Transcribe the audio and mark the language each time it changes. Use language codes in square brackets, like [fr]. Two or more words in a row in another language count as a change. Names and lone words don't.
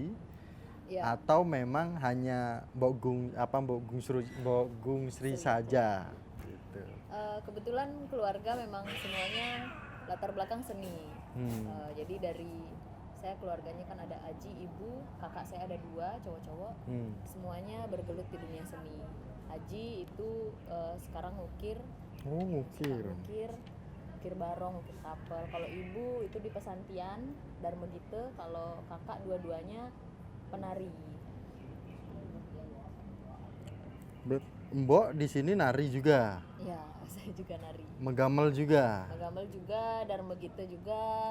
[id] Ya. Atau memang hanya Mbok Gung Sri saja? Gitu. Kebetulan keluarga memang semuanya latar belakang seni. Jadi dari saya keluarganya kan ada aji, ibu, kakak saya ada 2 cowok-cowok. Semuanya bergelut di dunia seni. Aji itu sekarang ngukir. Ngukir barong, ngukir kapel. Kalau ibu itu di pesantian Dharma Gita. Kalau kakak dua-duanya penari. Mbok di sini nari juga? Iya, saya juga nari. Megamel juga, Dharma Gita juga.